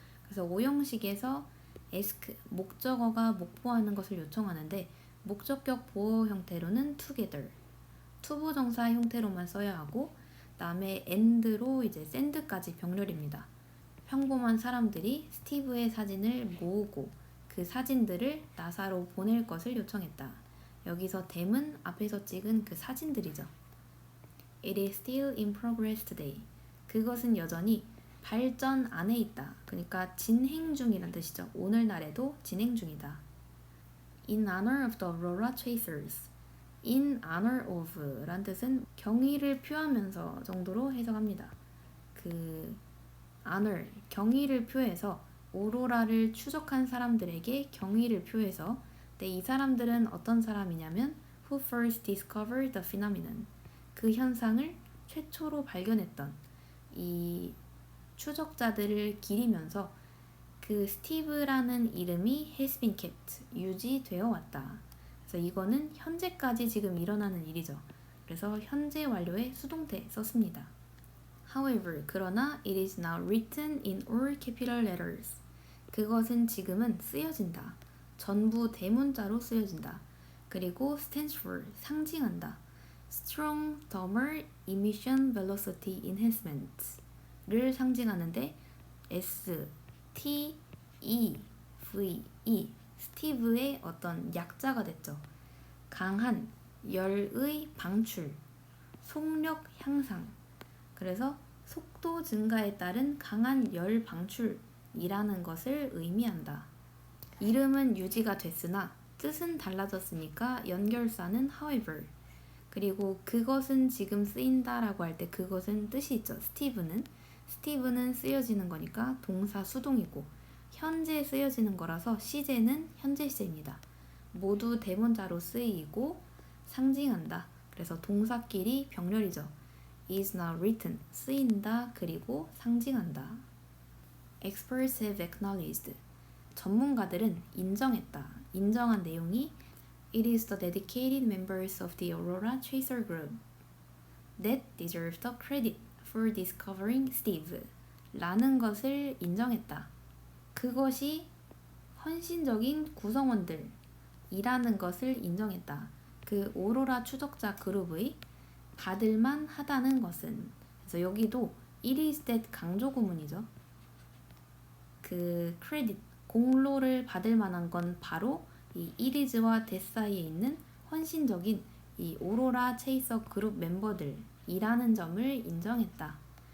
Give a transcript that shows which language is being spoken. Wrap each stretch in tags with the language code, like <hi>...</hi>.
<ko>그래서 오형식에서 ask, 목적어가 목보하는 것을 요청하는데 목적격 보호 형태로는 together, 투부정사 형태로만 써야 하고 다음에 and로 이제 send까지 병렬입니다. 평범한 사람들이 스티브의 사진을 모으고 그 사진들을 나사로 보낼 것을 요청했다. 여기서 them은 앞에서 찍은 그 사진들이죠.</ko> <en>It is still in progress today.</en> <ko>그것은 여전히 발전 안에 있다. 그러니까 진행 중이란 뜻이죠. 오늘날에도 진행 중이다.</ko> <en>In honor of the Aurora Chasers.</en> <ko>In honor of 란 뜻은 경의를 표하면서 정도로 해석합니다. 그 honor, 경의를 표해서 오로라를 추적한 사람들에게 경의를 표해서 근데 이 사람들은 어떤 사람이냐면</ko> <en>who first discovered the phenomenon.</en> <ko>그 현상을 최초로 발견했던 이 추적자들을 기리면서 그 스티브라는 이름이 has been kept, 유지되어 왔다. 그래서 이거는 현재까지 지금 일어나는 일이죠. 그래서 현재 완료에 수동태 썼습니다.</ko> <en>However,</en> <ko>그러나</ko> <en>it is now written in all capital letters.</en> <ko>그것은 지금은 쓰여진다. 전부 대문자로 쓰여진다. 그리고 stands for, 상징한다. Strong Thermal Emission Velocity Enhancement를 상징하는데 S, T, E, V, E, 스티브의 어떤 약자가 됐죠. 강한 열의 방출, 속력 향상. 그래서 속도 증가에 따른 강한 열 방출이라는 것을 의미한다. 이름은 유지가 됐으나 뜻은 달라졌으니까 연결사는 however. 그리고 그것은 지금 쓰인다라고 할 때 그것은 뜻이 있죠. 스티브는 쓰여지는 거니까 동사 수동이고 현재 쓰여지는 거라서 시제는 현재 시제입니다. 모두 대문자로 쓰이고 상징한다. 그래서 동사끼리 병렬이죠. is now written, 쓰인다 그리고 상징한다.</ko> <en>Experts have acknowledged,</en> <ko>전문가들은 인정했다. 인정한 내용이</ko> <en>It is the dedicated members of the Aurora Tracer Group that deserve the credit for discovering Steve</en> <ko>라는 것을 인정했다. 그것이 헌신적인 구성원들이라는 것을 인정했다. 그 오로라 추적자 그룹의 받을만 하다는 것은. 그래서 여기도 it is that 강조 구문이죠. 그 크레딧, 공로를 받을 만한 건 바로 이 it is와 that 사이에 있는 헌신적인 이 오로라 체이서 그룹 멤버들이라는 점을 인정했다.</ko>